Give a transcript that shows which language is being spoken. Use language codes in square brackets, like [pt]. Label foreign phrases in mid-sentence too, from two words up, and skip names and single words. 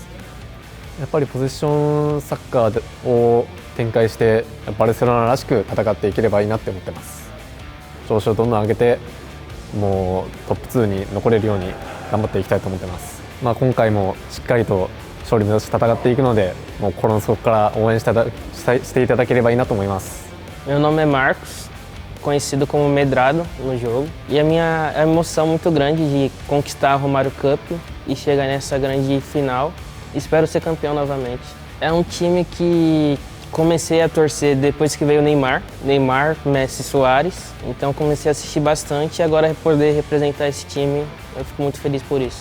[ja] やっぱりポゼッションサッカーを展開してバルセロナらしく戦っていければいいなって思ってます。調子をどんどん上げて、もうトップ2に残れるように頑張っていきたいと思ってます。今回もしっかりと勝利目指して戦っていくので、もう心の底から応援していただければいいなと思います。 [pt] Meu nome é Marcos, conhecido como Medrado no jogo, e a minha emoção muito grande de conquistar a Romário Cup e chegar nessa grande final. Espero ser campeão novamente. É um time que comecei a torcer depois que veio o Neymar, Messi, Suárez, então comecei a assistir bastante e agora poder representar esse time, eu fico muito feliz por isso.